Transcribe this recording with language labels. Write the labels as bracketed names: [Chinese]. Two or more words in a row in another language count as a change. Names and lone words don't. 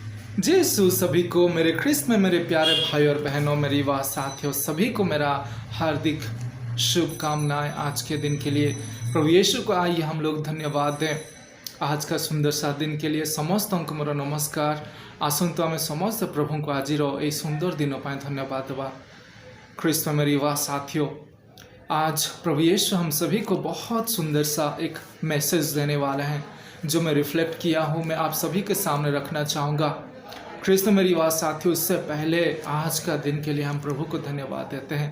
[Hindi] जी यीशु सभी को मेरे ख्रिस्त में मेरे प्यारे भाई और बहनों, मेरी वाह साथियों, सभी को मेरा हार्दिक शुभकामनाएं आज के दिन के लिए। प्रभु यीशु को आइए हम लोग धन्यवाद दें आज का सुंदर सा दिन के लिए। [Odia] ସମସ୍ତଙ୍କୁ ମୋର ନମସ୍କାର। ଆସନ୍ତୁ ଆମେ ସମସ୍ତେ ପ୍ରଭୁଙ୍କୁ ଆଜିର ଏହି ସୁନ୍ଦର ଦିନ ପାଇଁ ଧନ୍ୟବାଦ ଦେବା। [Hindi] ख्रिस्त में मेरी वाह साथियों, आज प्रभु यीशु हम सभी को बहुत सुंदर सा एक मैसेज देने वाले हैं जो मैं रिफ्लेक्ट किया हूँ, मैं आप सभी के सामने रखना चाहूँगा। ख्रिस्त मेरी बात साथियों, इससे पहले आज का दिन के लिए हम प्रभु को धन्यवाद देते हैं।